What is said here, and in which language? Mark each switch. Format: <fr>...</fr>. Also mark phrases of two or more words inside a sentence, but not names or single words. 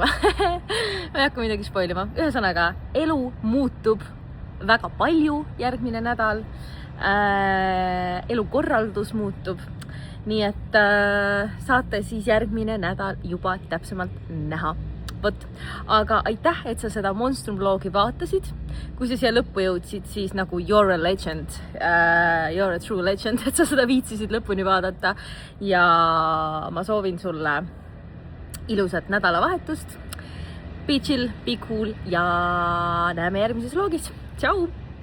<et>Ma ei hakka midagi spoilima. Ühesõnaga, elu muutub väga palju järgmine nädal. Elukorraldus muutub. Nii et saate siis järgmine nädal juba täpsemalt näha. Võt. Aga aitäh, et sa seda Monstrum vlogi vaatasid. Kui sa siia lõppu jõudsid, siis nagu</et> <en>you're a legend, you're a true legend,</en> <et>et sa seda viitsisid lõpuni vaadata. Ja ma soovin sulle ilusat nädalavahetust.</et> <en>Be chill, be cool</en> <et>ja näeme järgmises vlogis. Tšau!</et>